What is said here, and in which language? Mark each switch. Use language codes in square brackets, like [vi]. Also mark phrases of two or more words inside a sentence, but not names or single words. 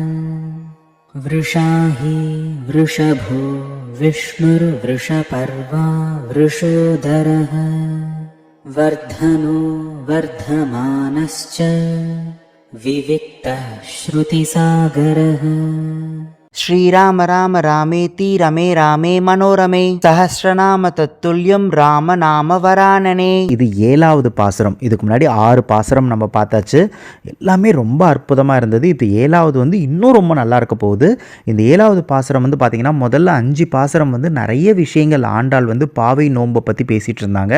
[sa] वृषाही वृषभो विष्णुर्वृषपर्वा वृषोदरः वर्धनो वर्धमानश्च विविक्तः श्रुतिसागरः. श्रीराम राम रामेति रमे रामे मनोरमे सहस्रनाम तत्तुल्यं राम नाम वरानने. [ta] இது 7வது பாசுரம். இதுக்கு முன்னாடி 6 பாசுரம் நம்ம பார்த்தாச்சு. எல்லாமே ரொம்ப அற்புதமாக இருந்தது. இது 7வது இன்னும் ரொம்ப நல்லா இருக்க போகுது. இந்த 7வது பாசுரம் பார்த்தீங்கன்னா முதல்ல 5 பாசுரம் நிறைய விஷயங்கள் ஆண்டாள் பாவை நோன்பை பற்றி பேசிகிட்டு இருந்தாங்க.